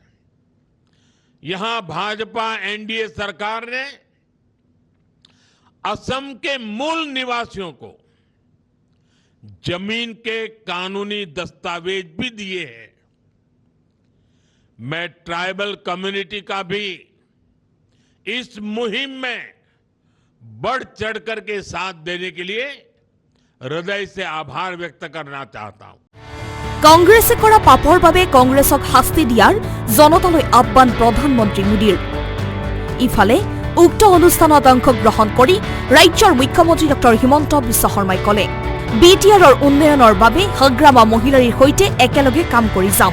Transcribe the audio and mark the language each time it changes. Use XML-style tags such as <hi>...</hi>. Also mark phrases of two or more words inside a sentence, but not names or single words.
<hi>यहां भाजपा एनडीए सरकार ने असम के मूल निवासियों को जमीन के कानूनी दस्तावेज भी दिए हैं। मैं</hi> <en>tribal community</en> <hi>का भी इस मुहिम में बढ़ चढ़कर के साथ देने के लिए हृदय से आभार व्यक्त करना चाहता हूं।</hi> <as>কংগ্ৰেছে কৰা পাপৰ বাবে কংগ্ৰেছক শাস্তি দিয়াৰ জনতালৈ আহ্বান প্ৰধানমন্ত্ৰী মোদীৰ। ইফালে উক্ত অনুষ্ঠানত অংশগ্ৰহণ কৰি ৰাজ্যৰ মুখ্যমন্ত্ৰী ডক্টৰ হিমন্ত বিশ্ব শৰ্মাই ক'লে, বিটিআৰৰ উন্নয়নৰ বাবে হাগ্ৰামা মহিলাৰ সৈতে একেলগে কাম কৰি যাম।</as>